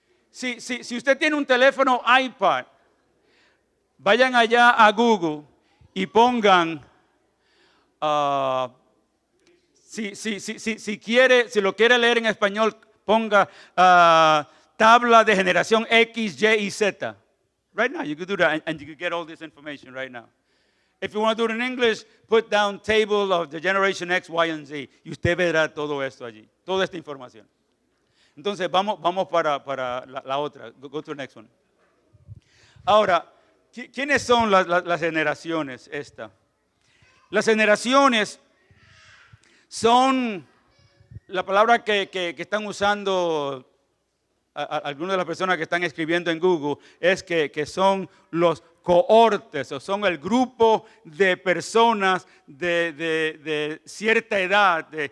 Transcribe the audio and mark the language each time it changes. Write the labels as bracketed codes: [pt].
[es] Si usted tiene un teléfono iPad, vayan allá a Google y pongan, si lo quiere leer en español, ponga tabla de generación X, Y y Z. [en] Right now, you could do that and you could get all this information right now. If you want to do it in English, put down table of the generation X, Y, and Z. [es] Y usted verá todo esto allí, toda esta información. Entonces, vamos para la otra. [en] Go to the next one. [es] Ahora, ¿quiénes son las generaciones esta? Las generaciones son la palabra que están usando algunas de las personas que están escribiendo en Google, es que son los cohortes, o son el grupo de personas de cierta edad,